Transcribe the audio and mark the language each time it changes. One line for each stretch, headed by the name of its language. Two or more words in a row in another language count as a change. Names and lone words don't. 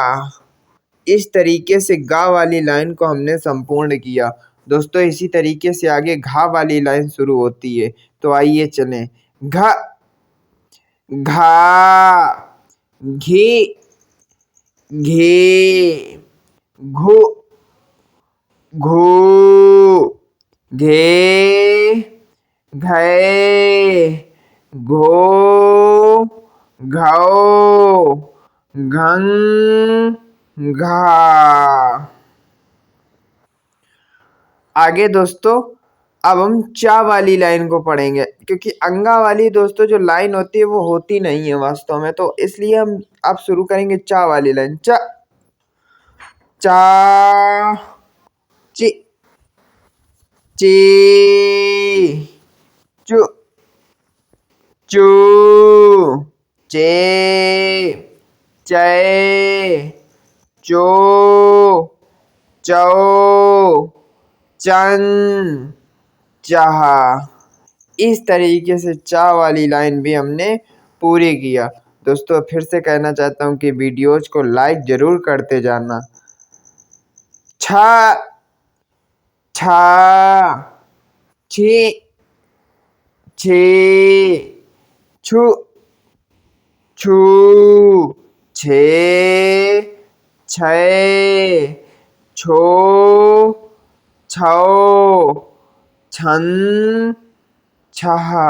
Hindi: इस तरीके से गा वाली लाइन को हमने संपूर्ण किया। दोस्तों इसी तरीके से आगे घा वाली लाइन शुरू होती है, तो आइए चलें। घ, घा, घी, घे, घु, घू, घे, घे, घो, घौ, घंग, घा। आगे दोस्तों अब हम चा वाली लाइन को पढ़ेंगे, क्योंकि अंगा वाली दोस्तों जो लाइन होती है वो होती नहीं है वास्तव में, तो इसलिए हम अब शुरू करेंगे चा वाली लाइन। चा, चा, ची, ची, चू, चू, चे, चे, चो, चौ, चन, चाहा। इस तरीके से चा वाली लाइन भी हमने पूरी किया। दोस्तों फिर से कहना चाहता हूँ कि वीडियोज को लाइक जरूर करते जाना। छा, छा, छी, छी, छु, छू, छे, छै, छो, छौ, छन, छहा।